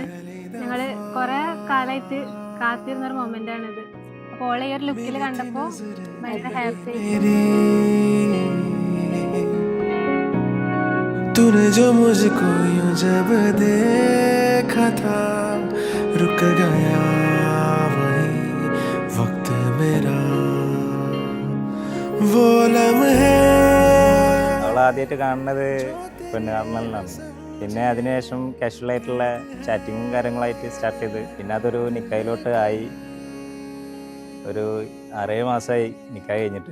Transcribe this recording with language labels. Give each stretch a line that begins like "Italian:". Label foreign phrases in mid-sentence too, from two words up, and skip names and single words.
Malayalam: ഞങ്ങള് കുറെ കാലമായിട്ട് കാത്തിരുന്നൊരു മൊമെന്റ് ആണിത്. അപ്പൊ ഓളെ ഈ ഒരു ലുക്കിൽ കണ്ടപ്പോ ഭയങ്കര ഹാപ്പി.
Hindi: तूने जो मुझको यूं जब देखा था रुक गया वही वक्त मेरा वो लम्हे.
Malayalam: ആദ്യമായിട്ട് കാണുന്നത് പെണ്ണ് കാണലിനാണ്. പിന്നെ അതിനുശേഷം കാഷ്വൽ ആയിട്ടുള്ള ചാറ്റിങ്ങും കാര്യങ്ങളായിട്ട് സ്റ്റാർട്ട് ചെയ്ത് പിന്നെ അതൊരു നിക്കായിലോട്ട് ആയി. ഒരു 6 മാസമായി നിക്കായ് കഴിഞ്ഞിട്ട്.